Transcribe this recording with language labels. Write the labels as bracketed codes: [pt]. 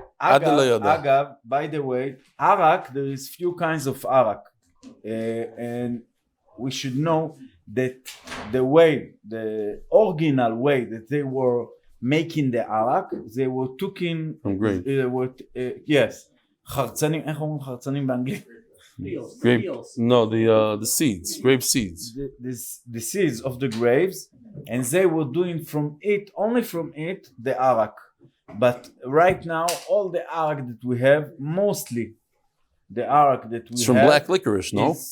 [en] Agav, by the way, Arak, there is few kinds of Arak. And we should know that the original way that they were making the Arak, they were taking from grain. Yes. [he] חרצנים, איך אומרים חרצנים באנגלית? [en] Grape, no, the seeds, grape seeds. The seeds of the grapes, and they were doing only from it, the arak. But right now, all the arak that we have, mostly the arak that we it's from black licorice, no?